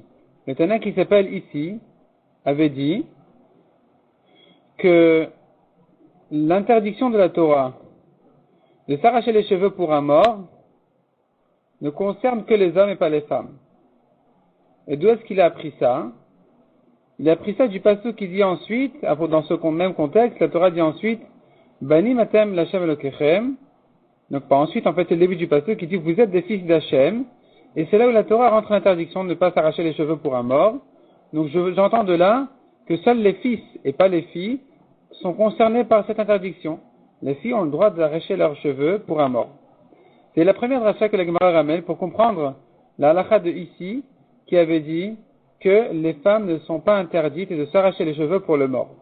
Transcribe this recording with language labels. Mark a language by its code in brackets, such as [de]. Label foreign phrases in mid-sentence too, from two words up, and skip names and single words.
[fr] Le Tana qui s'appelle ici avait dit que l'interdiction de la Torah de s'arracher les cheveux pour un mort ne concerne que les hommes et pas les femmes. Et d'où est-ce qu'il a appris ça? Il a pris ça du pasuk qui dit ensuite, dans ce même contexte, la Torah dit ensuite, [he] בנים אתם לה' אלוקיכם. [fr] Donc pas ensuite, en fait, c'est le début du pasuk qui dit, vous êtes des fils d'Hashem. Et c'est là où la Torah rentre l'interdiction de ne pas s'arracher les cheveux pour un mort. Donc j'entends de là que seuls les fils et pas les filles sont concernés par cette interdiction. Les filles ont le droit d'arracher leurs cheveux pour un mort. C'est la première dracha que la Gemara ramène pour comprendre la halakha de ici, qui avait dit que les femmes ne sont pas interdites de s'arracher les cheveux pour le mort.